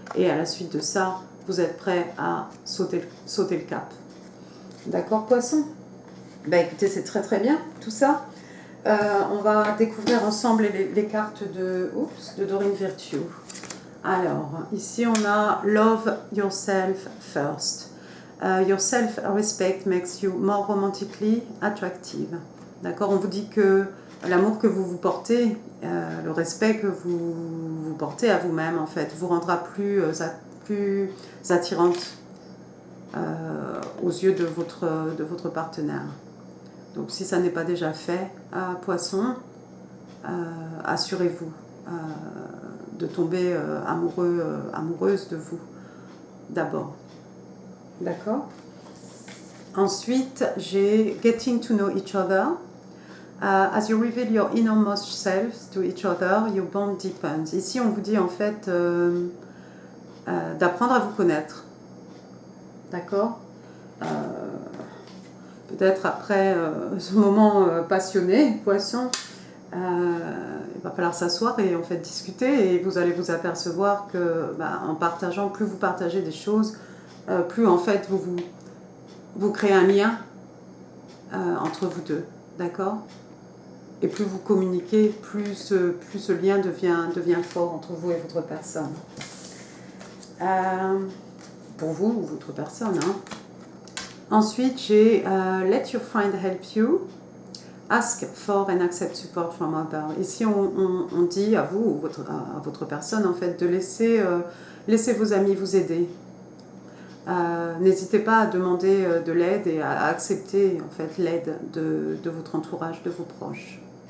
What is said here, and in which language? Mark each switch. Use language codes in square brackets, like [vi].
[fr] Et à la suite de ça, vous êtes prêt à sauter le cap. D'accord, poisson? Bah écoutez, c'est très très bien tout ça. On va découvrir ensemble les cartes de Dorine Virtue. Alors, ici on a [en] Love Yourself First. Your self-respect makes you more romantically attractive. [fr] D'accord? On vous dit que l'amour que vous vous portez, le respect que vous vous portez à vous-même, en fait, vous rendra plus attirante aux yeux de votre partenaire. Donc si ça n'est pas déjà fait, poisson, assurez-vous de tomber amoureuse de vous d'abord. D'accord? Ensuite, j'ai [en] Getting to know each other. As you reveal your innermost selves to each other, your bond deepens. [fr] Ici, on vous dit en fait d'apprendre à vous connaître. D'accord? Peut-être après ce moment passionné, poisson, il va falloir s'asseoir et en fait discuter et vous allez vous apercevoir que en partageant, plus vous partagez des choses, plus en fait vous créez un lien entre vous deux, d'accord? Et plus vous communiquez, plus ce lien devient fort entre vous et votre personne. Pour vous ou votre personne. Hein. Ensuite, j'ai [en] Let your friend help you. Ask for and accept support from others. [fr] Ici, on dit à vous ou à votre personne en fait de laisser vos amis vous aider. N'hésitez pas à demander de l'aide et à accepter en fait l'aide de votre entourage, de vos proches.